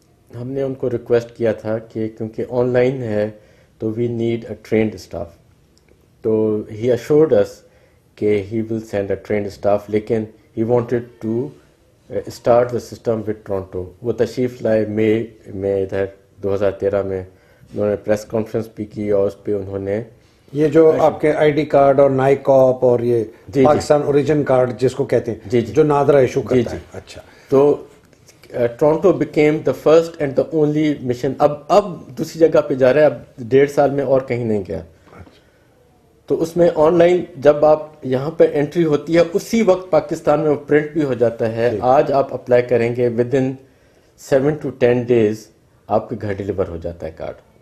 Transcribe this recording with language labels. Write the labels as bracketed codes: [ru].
[ur] ہم نے ان کو ریکویسٹ کیا تھا کہ کیونکہ آن لائن ہے تو [en] We need a trained staff. تو he assured us کہ he will send a trained staff, [ur] لیکن [en] he wanted to start the system with Toronto. [ur] وہ تشریف لائے مئی میں ادھر 2013 میں, انہوں نے پریس کانفرنس بھی کی اور اس پہ انہوں نے یہ جو آپ کے آئی ڈی کارڈ اور نائی کاپ اور یہ پاکستان اوریجن کارڈ جس کو کہتے ہیں جو نادرا ایشو کرتا ہے. اچھا, [en] تو Toronto became the first and the only mission. [ur] اب دوسری جگہ پہ جا رہا ہے, اب 1.5 سال میں اور کہیں نہیں گیا. تو اس میں آن لائن جب آپ یہاں پہ انٹری ہوتی ہے اسی وقت پاکستان میں وہ پرنٹ بھی ہو جاتا ہے. آج آپ اپلائی کریں گے [en] within 7 to 10 days [ur] آپ کے گھر ڈیلیور ہو جاتا ہے کارڈ.